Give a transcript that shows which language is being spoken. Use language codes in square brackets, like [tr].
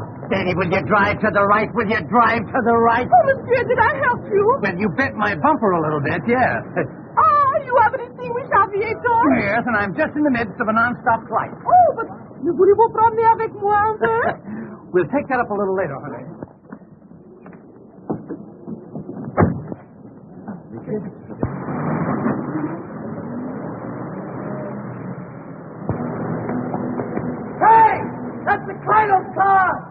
[en] Danny, will you drive to the right? Will you drive to the right? Oh, monsieur, did I help you? Well, you bit my bumper a little bit, yes. Ah, you haven't distinguished aviator? Yes, and I'm just in the midst of a non-stop flight. Oh, but [fr] ne voulez-vous promener avec moi un peu? [en] We'll take that up a little later, honey. Hey! That's the Colonel's car!